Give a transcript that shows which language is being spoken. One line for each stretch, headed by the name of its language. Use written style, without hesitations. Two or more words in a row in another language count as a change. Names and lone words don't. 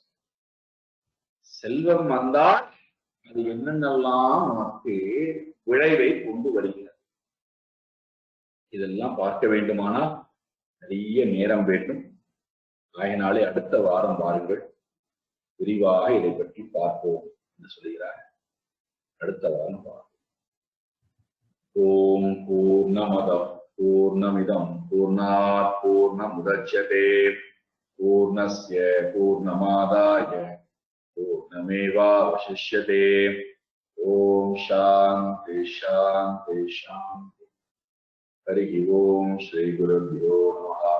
Tamil: செல்வம் வந்தால் அது என்னென்னலாம் நமக்கு விளைவை கொண்டு வருகிறது, இதெல்லாம் பார்க்க வேண்டுமானால் நிறைய நேரம் வேண்டும். ஆகினாலே அடுத்த வாரம் வாருங்கள், விரிவாக இதை பற்றி பார்ப்போம் என்று சொல்கிறார். அடுத்த வாரம் பார்ப்போம்.
Sanskrit: ओम् पूर्णमदः पूर्णमिदम् पूर्णात् पूर्णमुदच्यते पूर्णस्य पूर्णमादाय पूर्णमेवावशिष्यते. ओम् शान्ति शान्ति शान्ति. हरि ओम् श्री गुरुभ्यो नमः.